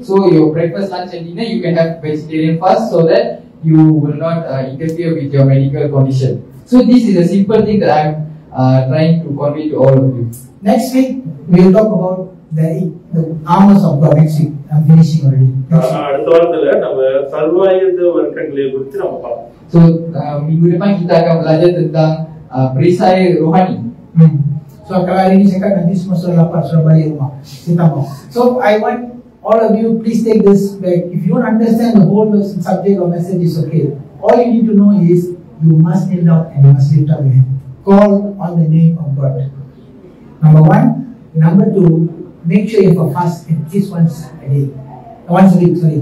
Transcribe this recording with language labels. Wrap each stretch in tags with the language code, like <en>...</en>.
<en>So your breakfast, lunch and dinner you can have vegetarian fast so that you will not interfere with your medical condition. So this is a simple thing that I'm trying to convey to all of you. Next week we will talk about the armors of God. Next week I'm finishing already.</en> <ta>அடுத்த வாரத்துல நம்ம சர்வாயுத வர்க்கங்களை குறித்து நம்ம பார்ப்போம்.</ta> <ms>So minggu depan kita akan belajar tentang perisai rohani. So kalau hari ini saya kan nanti semua sudah lapar, sudah balik rumah. Kita mau.</ms> <en>So I want all of you, please take this back. If you don't understand the whole subject or message, is okay. All you need to know is you must kneel down and you must lift up your hand. Call on the name of God. Number 1. Number 2, make sure you have a fast at least once a day. Once a week.</en>